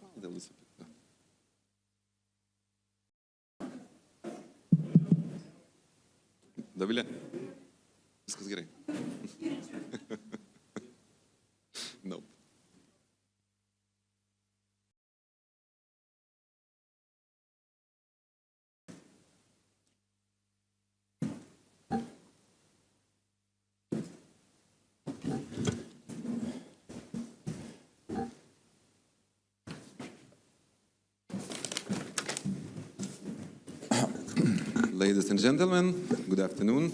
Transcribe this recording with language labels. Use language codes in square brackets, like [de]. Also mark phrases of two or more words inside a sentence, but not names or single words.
[uk] виступити. Да. [lt] Davile? Viskas gerai. [en] No. Ladies and gentlemen, good afternoon.